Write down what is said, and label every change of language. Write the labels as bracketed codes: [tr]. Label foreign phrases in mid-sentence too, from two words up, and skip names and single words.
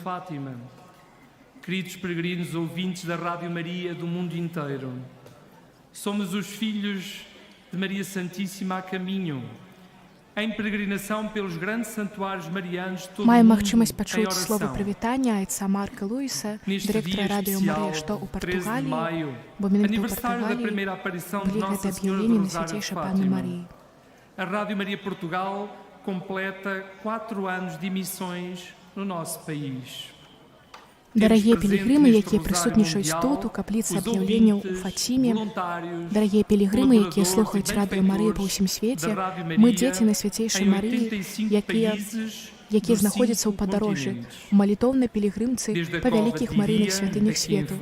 [pt] Fátima, queridos peregrinos ouvintes da Rádio Maria do mundo inteiro, somos os filhos de Maria Santíssima a caminho, em peregrinação pelos grandes santuários marianos de todo o [be] Маем [pt] mundo, [be] магчымасць [pt] em [be] пачуць словы [pt] oração. [be] прывітання айца Марка Луіса, [pt] Neste [be] дырэктара [pt] dia [be] радыё Марыя, [pt] especial, [be] што ў [pt] 13 de [be] Партугаліі, [pt] maio, [be] бо менавіта ў [pt] aniversário da [be] Партугаліі [pt] primeira aparição de [be] былі гэта [pt] Nossa Senhora do [be] аб'яўленне [pt] Rosário de [be] Найсвяцейшай панны [pt] Fátima. [be] Марыі. [pt] A Rádio Maria Portugal completa 4 anos de emissões no nosso país. [be] Дарагія пілігрымы, якія прысутнічаюць тут, у капліцы аб'яўленняў у Фаціме, дарагія пілігрымы, якія слухаюць радыё Марыі па ўсім свеце, мы дзеці Найсвяцейшай Марыі, якія знаходзяцца ў падарожжы, у малітоўнай пілігрымцы па вялікіх марыйных святынях свету.